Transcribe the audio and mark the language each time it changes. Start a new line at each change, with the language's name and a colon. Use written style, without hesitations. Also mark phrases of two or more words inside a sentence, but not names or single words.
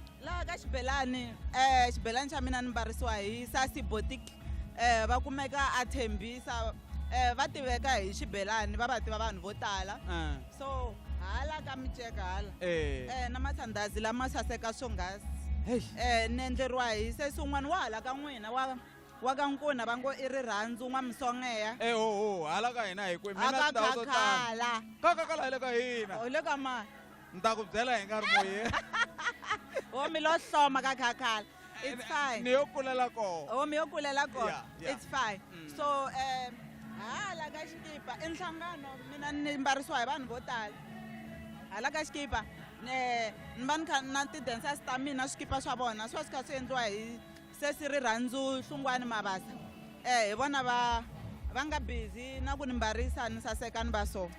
Tsonga: laha ka xibelani xibelani xa mina ni mbarisiwa hi Sasi Boutique va kumeka a Thembisa va tiveka hi xibelani va tiva vanhu vo tala so hala ka miceka hala na masandhazi lama saseka swonghasi ni endleriwa hi sesi un'wana wa hala ka n'wina wa ka Nkuna va ngo i rirhandzu n'wamisongeya hala ka hina hi kwe mina kakhala kakakala le ka hina u le ka mani ni ta ku byela hi nkarhi moye mi lo hloma ka kakhala
English: it's fine
Tsonga: ni yo kulela koho mi yo kulela koho Yeah.
English: it's fine
Tsonga: so hala ka xikipa i nhlangano mina ni mbarisiwa hi vanhu vo tala hala ka xikipa ni va ni kha na ti-dancers ta mina swikipa swa vona swi kha swi endliwa hi sesi rirhandzu Hlungwane Mabasa hi vona va nga busy na ku ni mbarisa ni saseka ni va so